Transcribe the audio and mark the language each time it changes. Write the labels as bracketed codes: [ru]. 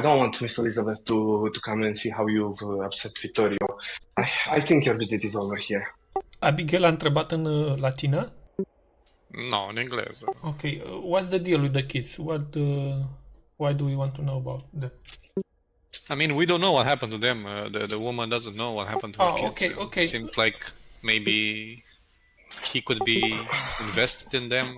[en] I don't want Miss Elizabeth to come and see how you've upset Vittorio. I think your visit is over here. [ro] Abigail a întrebat în latină? No, în engleză. [en] Okay, what's the deal with the kids? Why do we want to know about them? I mean, we don't know what happened to them. The woman doesn't know what happened to her kids. Okay. Seems like maybe he could be invested in them.